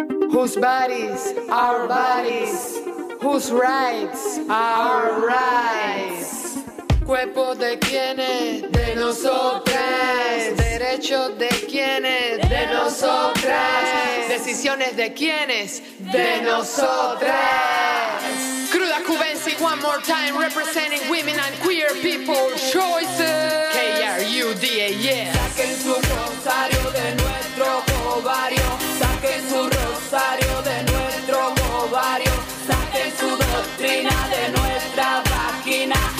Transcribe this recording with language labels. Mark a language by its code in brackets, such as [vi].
[en] Whose bodies, our bodies. Whose rights, our rights. [es] Cuerpo de quienes, de nosotras. Derechos de quienes, de nosotras. Decisiones de quienes, de nosotras. [en] Cruda Cubensi, one more time, representing women and queer people choices. KRUDA, yes. [es] Saquen su rosario de nuestro ovario. Saquen su rosario de nuestro ovario. Saquen su doctrina de nuestra vagina.